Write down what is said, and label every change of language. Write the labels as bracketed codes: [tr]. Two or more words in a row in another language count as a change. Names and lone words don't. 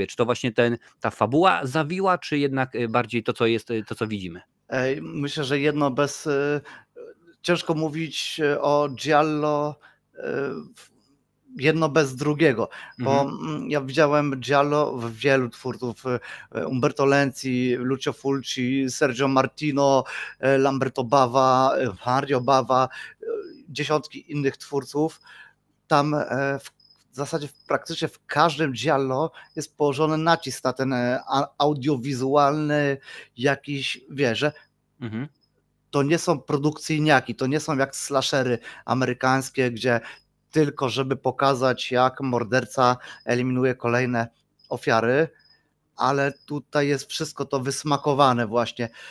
[pl] Czy to właśnie ta fabuła zawiła, czy jednak bardziej to, co jest, to, co widzimy? Myślę, że ciężko mówić o Giallo jedno bez drugiego, bo ja widziałem Giallo w wielu twórców, Umberto Lenzi, Lucio Fulci, Sergio Martino, Lamberto Bava, Mario Bava, dziesiątki innych twórców. Tam w zasadzie praktycznie w każdym Giallo jest położony nacisk na ten audiowizualny jakiś, że to nie są produkcyjniaki, to nie są jak slashery amerykańskie, gdzie tylko żeby pokazać, jak morderca eliminuje kolejne ofiary, ale tutaj jest wszystko to wysmakowane właśnie.